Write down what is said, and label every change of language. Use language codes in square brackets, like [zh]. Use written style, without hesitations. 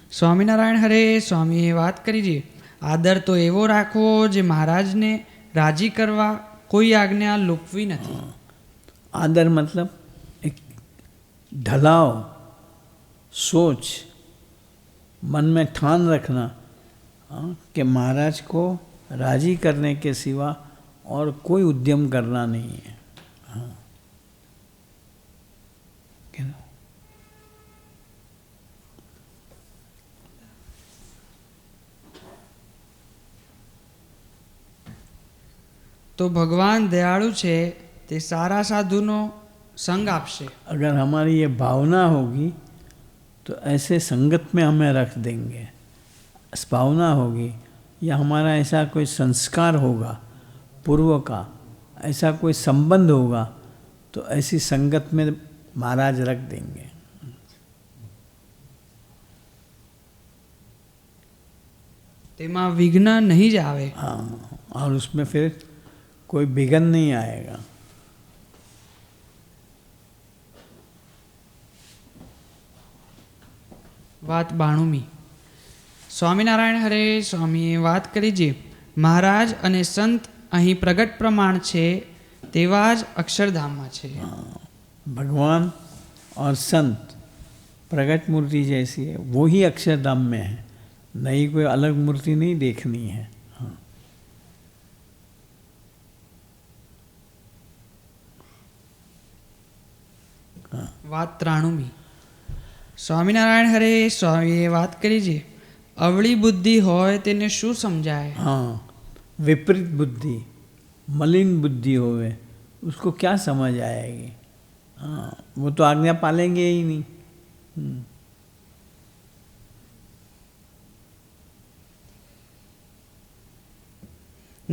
[gu] સ્વામિનારાયણ હરે સ્વામીએ વાત કરી છે, આદર તો એવો રાખવો જે મહારાજને રાજી કરવા કોઈ આજ્ઞા લૂપવી નથી। [hi] आदर मतलब एक ढलाव, सोच, मन में ठान रखना कि महाराज को राजी करने के सिवा और कोई उद्यम करना नहीं है। [gu] તો ભગવાન દયાળુ છે, તે સારા સાધુનો સંગ આપશે। [hi] अगर हमारी ये भावना होगी तो ऐसे संगत में हमें रख देंगे। भावना होगी या हमारा ऐसा कोई संस्कार होगा पूर्व का, ऐसा कोई संबंध होगा, तो ऐसी संगत में महाराज रख देंगे। [gu] તેમાં વિઘ્ન નહીં જ આવે। [hi] हाँ, और उसमें फिर कोई विघन नहीं आएगा। [gu] વાત 92મી। સ્વામિનારાયણ હરે સ્વામીએ વાત કરી છે, મહારાજ અને સંત અહીં પ્રગટ પ્રમાણ છે તેવા જ અક્ષરધામમાં છે। [hi] भगवान और संत प्रगट मूर्ति जैसी है, वो ही अक्षरधाम में है, नहीं कोई अलग मूर्ति नहीं देखनी है। [gu] વાત 93મી। સ્વામિનારાયણ હરે સ્વામીએ વાત કરી છે, અવળી બુદ્ધિ હોય તેને શું સમજાય। [hi] हाँ, विपरीत बुद्धि, मलिन बुद्धि होवे, उसको क्या समझ आएगी। हाँ, वो तो आज्ञा पालेंगे ही नहीं।